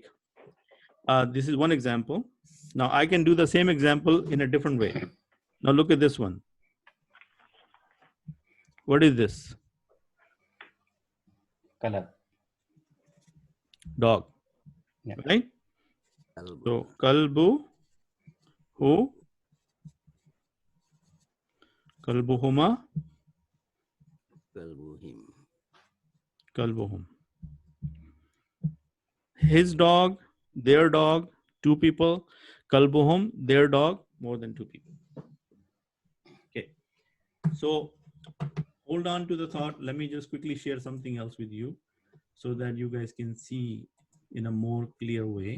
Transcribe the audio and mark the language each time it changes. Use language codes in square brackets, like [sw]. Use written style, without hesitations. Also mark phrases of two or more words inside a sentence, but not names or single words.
[en] This is one example. Now I can do the same example in a different way. Now look at this one. What is this? Color. Dog. Yeah. Right? [ar] So كلبه، كلبهما، كلبهم. [en] His dog, their dog, two people. Kalbuhum, their dog, more than two people. Okay. So hold on to the thought. Let me just quickly share something else with you so that you guys can see in a more clear way.